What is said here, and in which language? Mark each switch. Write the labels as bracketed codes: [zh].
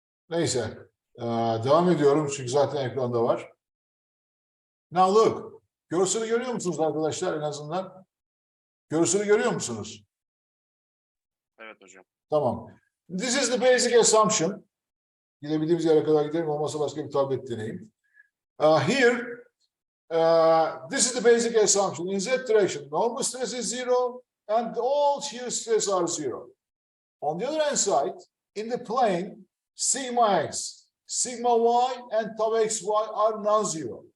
[tr] Neyse. Devam ediyorum çünkü zaten ekranda var. [en] Now look. [tr] Görseli görüyor musunuz arkadaşlar en azından? Görseli görüyor musunuz? Evet hocam. Tamam. [en] This is the basic assumption. [tr] Gidebildiğimiz yere kadar gidelim. Olmazsa başka bir tablet deneyim. [en] Here, this is the basic assumption. In Z direction, normal stress is zero and all shear stress are zero. On the other hand side, in the plane, sigma x, sigma y, and tau xy are non-zero.